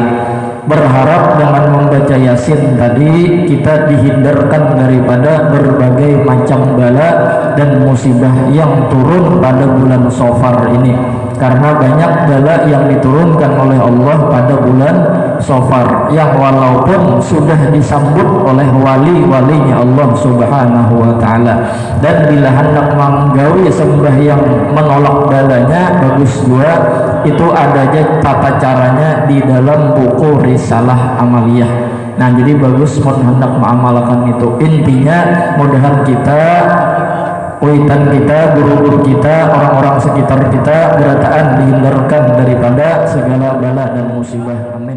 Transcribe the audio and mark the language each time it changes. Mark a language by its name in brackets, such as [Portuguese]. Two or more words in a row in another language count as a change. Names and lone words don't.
[Indonesian] Berharap dengan membaca Yasin tadi kita dihindarkan daripada berbagai macam bala dan musibah yang turun pada bulan Safar ini, karena banyak bala yang diturunkan oleh Allah pada bulan Safar yang walaupun sudah disambut oleh wali-walinya Allah [Arabic] سبحانه وتعالى. [Indonesian] Dan bila hendak menggawi sembahyang menolak balanya, bagus juga itu adanya tata caranya di dalam buku Risalah Amaliyah. Nah, jadi bagus hendak mengamalkan itu. Intinya mudahan kita, witan kita, guru-guru kita, orang-orang sekitar kita berataan dihindarkan daripada segala bala dan musibah.